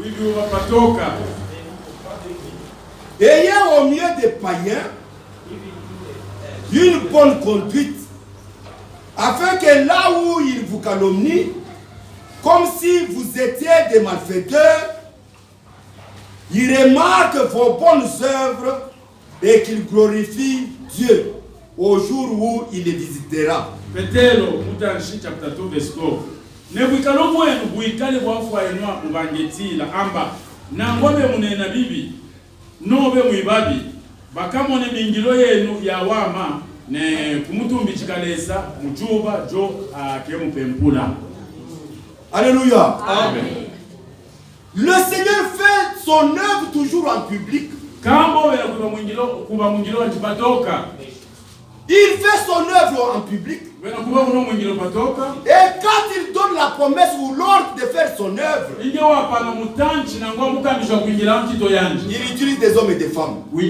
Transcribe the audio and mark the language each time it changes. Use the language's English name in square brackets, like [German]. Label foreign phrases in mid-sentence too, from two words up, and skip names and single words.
[French] Ayant au milieu des païens une bonne conduite, afin que là où ils vous calomnient, comme si vous étiez des malfaiteurs, ils remarquent vos bonnes œuvres et qu'ils glorifient Dieu au jour où il les visitera. [Luba-Katanga] Nobe mwibabi bakamone mingilo yenu ya wama ne kumutumbi chikalesa muchuba jo akemu pempula. [French] Alléluia. Amen. Le Seigneur fait son œuvre toujours en public. Il fait son œuvre en public. Et quand il donne la promesse ou l'ordre de faire son œuvre, il utilise des hommes et des femmes.